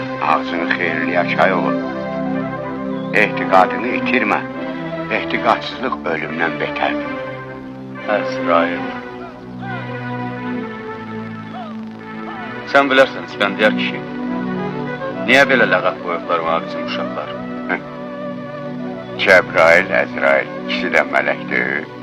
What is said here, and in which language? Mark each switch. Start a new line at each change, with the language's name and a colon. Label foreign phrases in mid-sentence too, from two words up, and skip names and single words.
Azerbaijani: Ağzını xeyirliyə çay olur. Ehtiqadını itirmə. Ehtiqadsızlıq ölümdən betərdir. Əzrail. Sen bilərsən İspendiyar kişi.
Turkish: Niye böyle
Azerbaijani: ləqəb qoyublar bana bizim uşaqlar? Cəbrail, Əzrail, ikisi də mələkdir.